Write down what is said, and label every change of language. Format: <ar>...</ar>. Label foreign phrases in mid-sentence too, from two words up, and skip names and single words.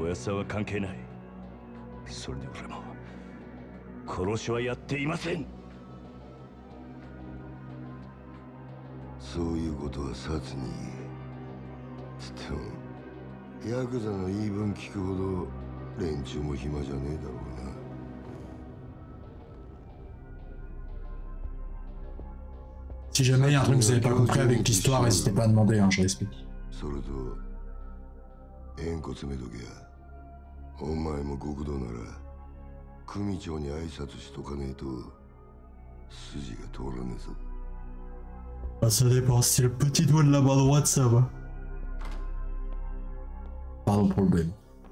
<ja>おやっさんは関係ない。それで俺も殺しはやっていません。そういうことは殺につってもヤクザの言い分聞くほど連中も暇じゃねえだろうな。</ja> <fr>Si jamais il y a un truc que vous n'avez pas compris avec l'histoire, n'hésitez pas à demander, hein, je l'explique.</fr> <ja>それと縁故詰めとけや。お前も極道なら組長に挨拶しとかねえと筋が通らねえぞ。</ja> <fr>Ah, ça dépend, si c'est le petit doigt de la main droite, ça va. Pardon pour le blême.</fr>